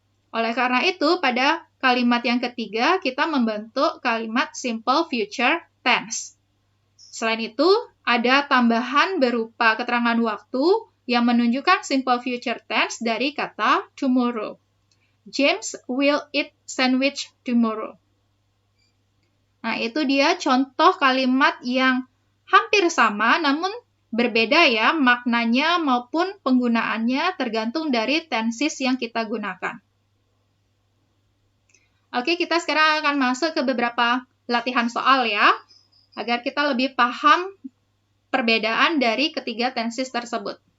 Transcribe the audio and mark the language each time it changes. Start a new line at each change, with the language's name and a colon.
Indonesian: Oleh karena itu, pada kalimat yang ketiga, kita membentuk kalimat simple future tense. Selain itu, ada tambahan berupa keterangan waktu yang menunjukkan simple future tense dari kata tomorrow.
English: James will eat sandwich tomorrow.
Indonesian: Nah, itu dia contoh kalimat yang hampir sama, namun berbeda ya maknanya maupun penggunaannya tergantung dari tenses yang kita gunakan. Oke, kita sekarang akan masuk ke beberapa latihan soal ya, agar kita lebih paham perbedaan dari ketiga tenses tersebut.